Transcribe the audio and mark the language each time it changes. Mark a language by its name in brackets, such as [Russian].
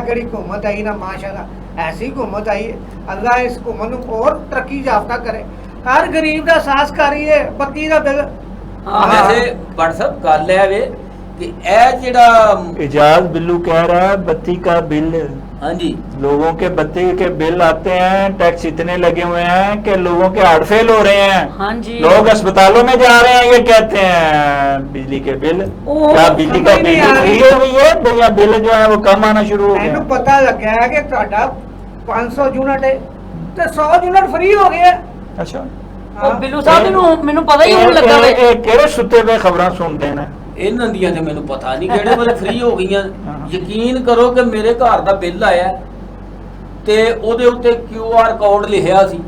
[Punjabi] ਇਹ ਕਿਹੜੀ ਹੁਕੂਮਤ ਆਈ ਨਾ, ਮਾਸ਼ਾਅੱਲਾ ਐਸੀ ਹੁਕੂਮਤ ਆਈ ਹੈ। ਅੱਲਾ ਇਸ ਹੁਕੂਮਤ ਨੂੰ ਹੋਰ ਤਰੱਕੀ ਯਾਫਤਾ ਕਰੇ। ਹਰ ਗਰੀਬ ਦਾ ਸਾਹਸ ਕਰੀਏ। ਬੱਤੀ ਦਾ ਬਿੱਲ ਹਾਂ। ਵੈਸੇ WhatsApp ਗੱਲ ਹੈ ਵੇ ਕਿ ਇਹ ਜਿਹੜਾ [Hindi] एजाज बिल्लू कह रहा है बत्ती का बिल, [Punjabi] ਹਾਂਜੀ [Hindi] लोगों के बत्ती के बिल आते हैं, टैक्स इतने लगे हुए हैं कि लोगों के हार्ट फेल हो रहे हैं। [Punjabi] ਹਾਂਜੀ [Hindi] लोग अस्पतालों में जा रहे हैं, ये कहते हैं बिजली के बिल। ओह, क्या बिजली का समझ नहीं बिल आ रही। फ्री हो गई है या बिल जो है वो कम आना शुरू हो [Punjabi] ਮੈਨੂੰ [Hindi] गया? [Punjabi] ਪਤਾ ਲੱਗਿਆ ਕਿ ਤੁਹਾਡਾ 500 ਯੂਨਿਟ ਹੈ ਤੇ 100 ਯੂਨਿਟ ਫ੍ਰੀ ਹੋ ਗਿਆ। [Hindi] अच्छा, [Punjabi] ਉਹ ਬਿੱਲੂ ਸਾਹਿਬ ਮੈਨੂੰ ਪਤਾ ਹੀ ਨਹੀਂ ਲੱਗਾ ਵੇ। ਕਿਹੜੇ ਸੁੱਤੇ ਪਏ ਖਬਰਾਂ ਸੁਣਦੇ ਨੇ। ਇਹਨਾਂ ਦੀਆਂ ਤੇ ਮੈਨੂੰ ਪਤਾ ਨਹੀਂ ਕਿਹੜੇ ਵੇਲੇ ਫ੍ਰੀ ਹੋ ਗਈਆਂ। ਹਾਂ। ਯਕੀਨ ਕਰੋ ਕਿ ਮੇਰੇ ਘਰ ਦਾ ਬਿੱਲ ਆਇਆ ਤੇ ਉਹਦੇ ਉੱਤੇ QR ਕੋਡ ਲਿਖਿਆ ਸੀ।